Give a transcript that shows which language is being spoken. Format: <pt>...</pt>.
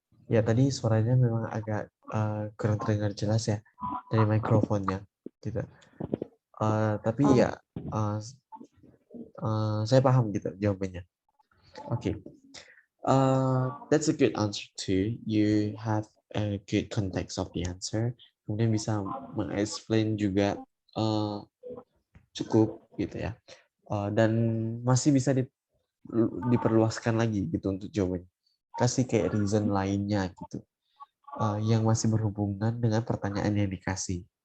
<id>Ya tadi suaranya memang agak kurang terdengar jelas ya dari mikrofonnya, gitu. Tapi ya saya paham gitu jawabannya.</id> <en>Okay. That's a good answer too. You have a good context of the answer.</en> <id>Kemudian bisa meng-explain juga cukup gitu ya. Dan masih bisa diperluaskan lagi gitu untuk jawabannya. Kasih kayak reason lainnya gitu. Yang masih berhubungan dengan pertanyaan yang dikasih.</id>